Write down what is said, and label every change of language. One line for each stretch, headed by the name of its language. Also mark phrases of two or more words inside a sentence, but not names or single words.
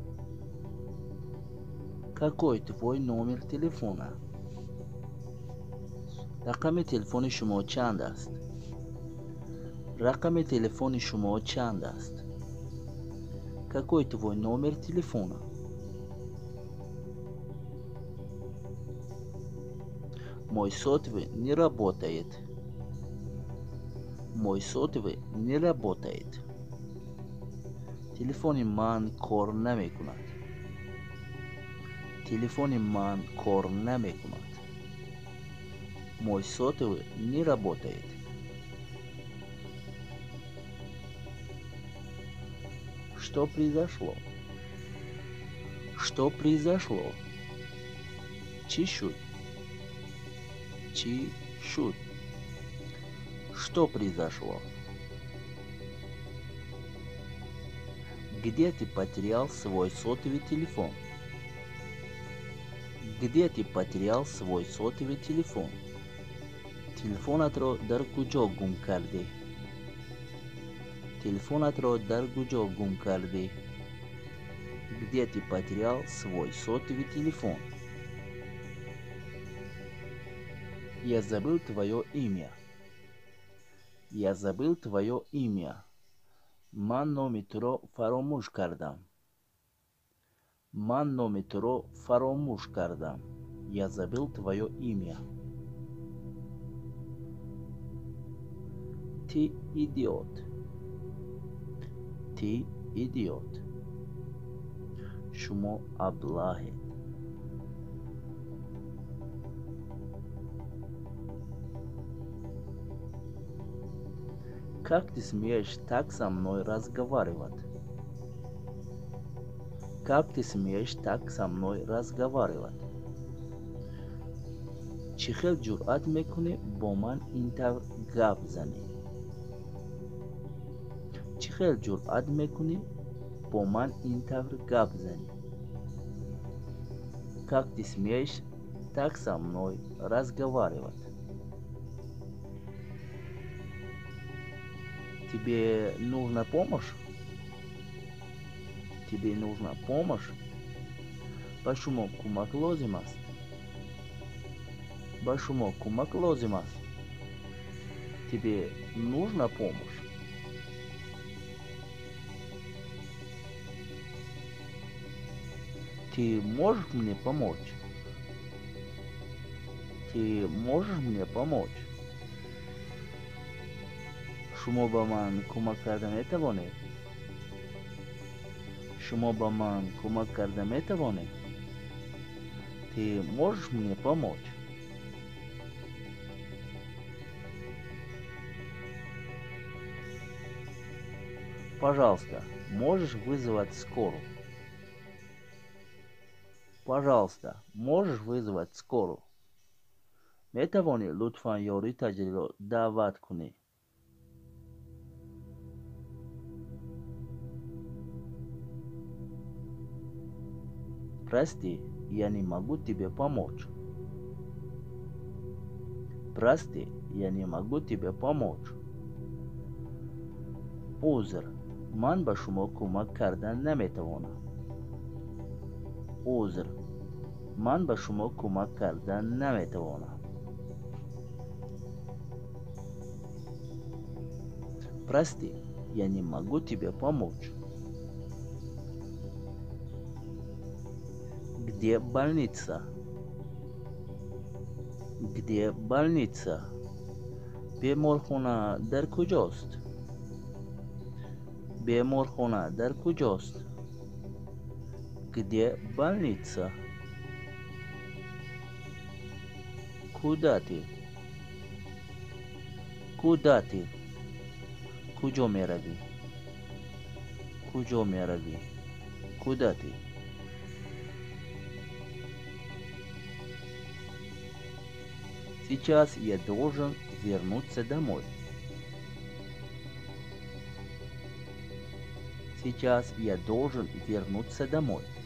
Russian: Какой твой номер телефона?
Tajik: рақами телефони шумо чанд аст? рақами телефони шумо чанд аст?
Russian: Какой твой номер телефона? Мой сотовый не работает. Мой сотовый не работает.
Tajik: Телефони ман кор намекунад. Телефони ман кор намекунад. Мой сотовый не работает.
Russian: Что произошло? Что произошло?
Tajik: Чӣ шуд? Чӣ шуд?
Russian: Что произошло? Где ты потерял свой сотовый телефон? Где ты потерял свой сотовый телефон?
Tajik: Телефонатро дар куҷо гум кардӣ? Телефонат ро дар куҷо гум кардӣ?
Russian: Где ты потерял свой сотовый телефон? Я забыл твое имя. Я забыл твое имя.
Tajik: Ман номи туро фаромӯш кардам. Ман номи туро фаромӯш кардам.
Russian: Я забыл твое имя. Ты идиот. Ты идиот.
Tajik: Шумо аблаҳед.
Russian: Как ты смеешь так со мной разговаривать? Как ты смеешь так со мной разговаривать?
Tajik: Чӣ хел ҷуръат мекунӣ бо ман ин тавр гап занӣ? Чӣ хел ҷуръат мекунӣ бо ман ин тавр гап занӣ?
Russian: Как ты смеешь так со мной разговаривать? Тебе нужна помощь? Тебе нужна помощь?
Tajik: Ба шумо кӯмак лозим аст? Ба шумо кӯмак лозим аст?
Russian: Тебе нужна помощь? Ты можешь мне помочь? Ты можешь мне помочь?
Tajik: шумо ба ман кӯмак карда метавонед? Шумо ба ман кӯмак карда метавонед?
Russian: Ты можешь мне помочь? Пожалуйста, можешь вызвать скорую? Пожалуйста, можешь вызвать скорую?
Tajik: метавонӣ лутфан ёрии таҷриро даъват кунӣ?
Russian: Прости, я не могу тебе помочь. Прости, я не могу тебе помочь.
Tajik: Узр, ман ба шумо кӯмак карда наметавонам. Узр, ман ба шумо кӯмак карда наметавонам.
Russian: Прости, я не могу тебе помочь. Где больница? Где больница?
Tajik: Беморхона дар куҷост? Беморхона дар куҷост?
Russian: Где больница? Куда ты? Куда ты?
Tajik: Куҷо меравӣ? Куҷо меравӣ?
Russian: Куда ты? Сейчас я должен вернуться домой. Сейчас я должен вернуться домой.